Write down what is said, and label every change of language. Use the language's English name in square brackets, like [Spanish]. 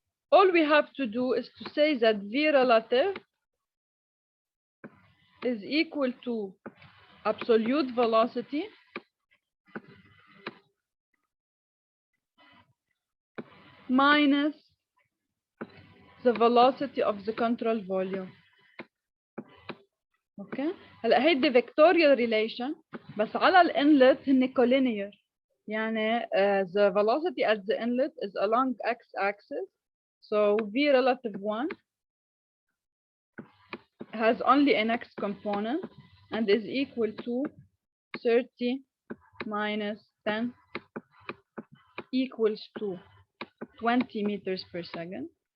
[English] All we have to do is to say that V relative is equal to absolute velocity minus the velocity of the control volume. Okay. [Arabic] هلا هيدي [English] vectorial relation [Arabic] بس على الانلت هن collinear. يعني [English] the velocity at the inlet is along x-axis. So V relative 1 has only an x component and is equal to 30 minus 10 equals to 20 meters per second.